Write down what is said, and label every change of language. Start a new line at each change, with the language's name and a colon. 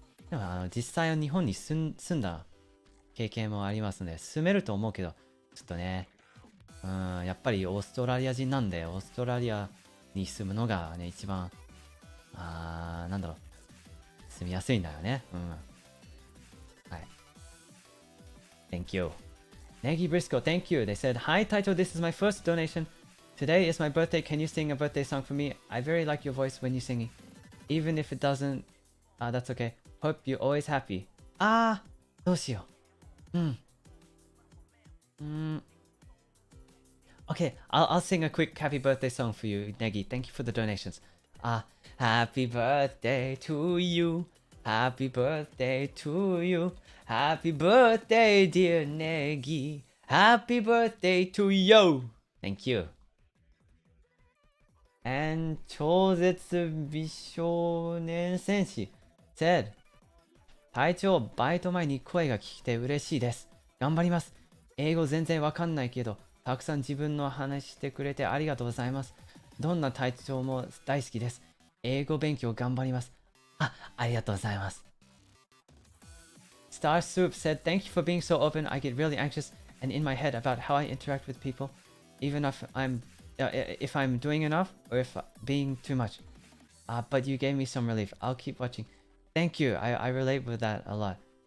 Japanese: でも実際は日本に住んだ経験もありますので、住めると思うけど、ちょっとね、やっぱりオーストラリア人なんで、オーストラリアに住むのがね、一番、なんだろう、住みやすいんだよね。はい。
English: Thank you. Negi Brisko, thank you. They said, Hi, Taito, this is my first donation. Today is my birthday. Can you sing a birthday song for me? I very like your voice when you sing it. Even if it doesn't, that's okay. Hope you're always happy.
Japanese: どうしよう。
English: Okay, I'll sing a quick happy birthday song for you, Negi. Thank you for the donations. Happy birthday to you. Happy birthday to you. Happy birthday, dear Negi. Happy birthday to you. Thank you.
Japanese: And 超絶美少年戦士 said, 隊長、バイト前に声が聞けて嬉しいです。頑張ります。英語全然わかんないけど、たくさん自分の話してくれてありがとうございます。どんな隊長も大好きです。英語勉強頑張ります。ありがとうございます。
English: Star Soup said, Thank you for being so open. I get really anxious and in my head about how I interact with people, even if I'm doing enough or if being too much. But you gave me some relief. I'll keep watching. Thank you. I relate with that a lot.